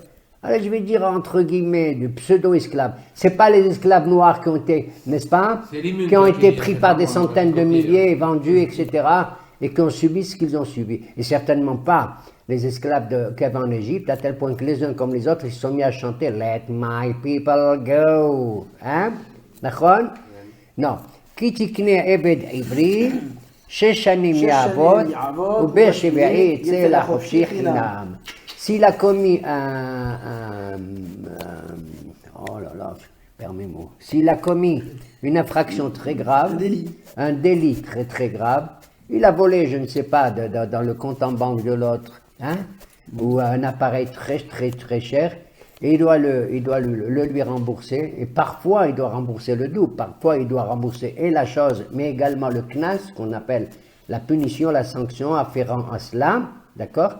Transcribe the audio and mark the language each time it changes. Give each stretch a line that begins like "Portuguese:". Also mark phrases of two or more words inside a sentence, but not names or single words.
French: Alors je vais dire entre guillemets du pseudo-esclave. C'est pas les esclaves noirs qui ont été, n'est-ce pas? C'est les mules Qui ont qui été ont pris été par des vraiment centaines de copiés, milliers, vendus, etc. Et qui ont subi ce qu'ils ont subi. Et certainement pas les esclaves qu'il y avait en Égypte, à tel point que les uns comme les autres, ils se sont mis à chanter
English: Let my people go.
French: Hein? D'accord? Non.
Hebrew: כי תקנה עבד עברי, שש שנים יעבד, ובשביעית יצא לחפשי חנם.
French: S'il a commis oh là là, permets-moi, s'il a commis une infraction très grave, un délit très très grave, il a volé, je ne sais pas, dans le compte en banque de l'autre, hein, ou un appareil très très très cher, et il doit le lui rembourser, et parfois il doit rembourser le double, parfois il doit rembourser et la chose, mais également le knas, qu'on appelle la punition, la sanction afférent à cela, d'accord?